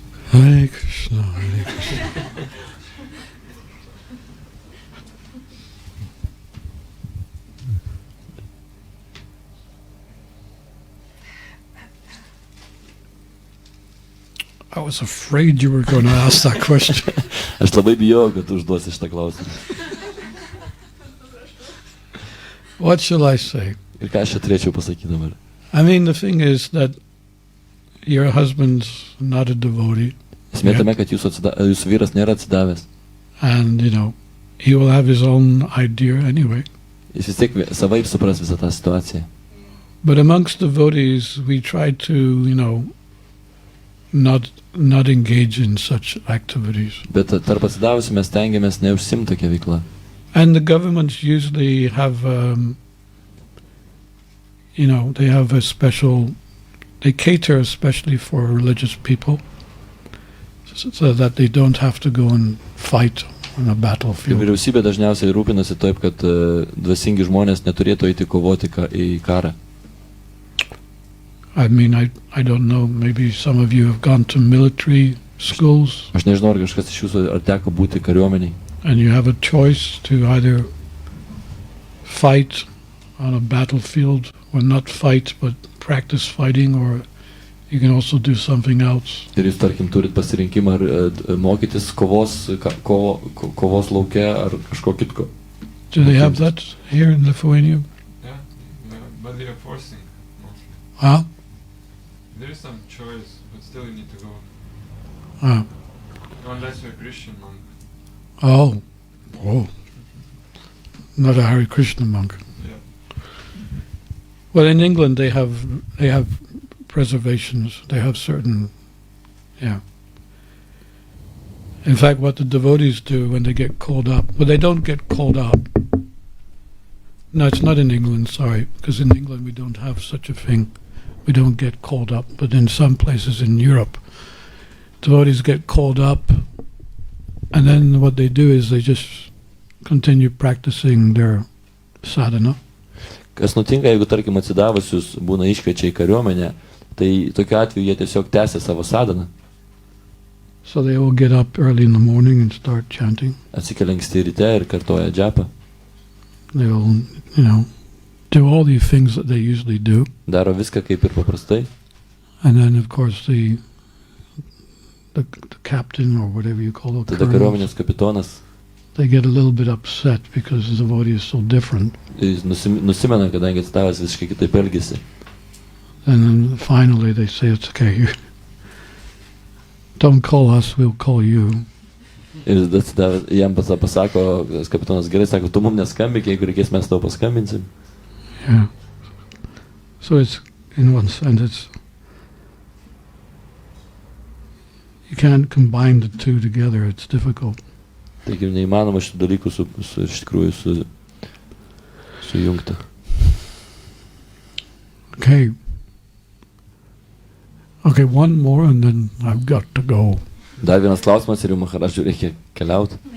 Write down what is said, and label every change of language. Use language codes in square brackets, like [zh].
[en] Hare Krishna, Hare Krishna. I was afraid you were going to ask that question. [lt] Aš labai bijau, kad tu užduosi šitą klausimą. [en] What shall I say? [lt] Ir ką aš čia turėčiau pasakyti dabar? [en] I mean, the thing is that your husband's not a devotee. [lt] Esmė tame, kad jūsų vyras nėra atsidavęs. [en] And, he will have his own idea anyway. [lt] Jis vis tiek savaip supras visą tą situaciją. [en] But amongst devotees, we try to, not engage in such activities. [lt] Bet tarp atsidavusių mes tengiamės neužsimti tokią veiklą. [en] And the governments usually have, they have a special, they cater especially for religious people, so that they don't have to go and fight on a battlefield. [lt] Vyriausybė dažniausiai rūpinasi taip, kad dvasingi žmonės neturėtų eiti kovoti į karą. [en] I mean, I don't know, maybe some of you have gone to military schools. [lt] Aš nežinau, ar kažkas iš jūsų ar teko būti kariuomeniai. [en] And you have a choice to either fight on a battlefield or not fight, but practice fighting, or you can also do something else. [lt] Ir jūs, tarkim, turit pasirinkimą ar mokytis kovos lauke ar kažko kitko. [en] Do they have that here in Lithuania? Yeah, but they are forcing mostly. Huh? There is some choice, but still you need to go. Unless you're a Christian monk. Oh, not a Hare Krishna monk. Yeah. Well, in England they have preservations. They have certain, In fact, what the devotees do when they get called up, well, they don't get called up. No, it's not in England, sorry, because in England we don't have such a thing. We don't get called up, but in some places in Europe, devotees get called up, and then what they do is they just continue practicing their sadhana. [lt] Kas nutinka, jeigu, tarkim, atsidavusius būna iškviečia į kariuomenę, tai tokiu atveju jie tiesiog tęsia savo sadhaną. [en] So they all get up early in the morning and start chanting. [lt] Atsikelia anksti ryte ir kartoja džapą. [en] They all, do all the things that they usually do. [lt] Daro viską kaip ir paprastai. [en] And then, of course, the captain, or whatever you call it, [lt] Tada kariuomenės kapitonas, [en] they get a little bit upset because the devotee is so different. [lt] jis nusimena, kadangi atsidavęs visiškai kitaip elgesi. [en] And then finally they say, it's okay, don't call us, we'll call you. [lt] Ir jam pasako, kapitonas, gerai, sako, tu mums neskambik, jeigu reikės, mes tau paskambinsim. [en] Yeah. So it's, in one sense, you can't combine the two together, it's difficult. [lt] Taigi neįmanoma šitų dalykų iš tikrųjų sujungti. [en] Okay, one more and then I've got to go. [lt] Dar vienas klausimas ir jau Maharadžui reikia keliauti.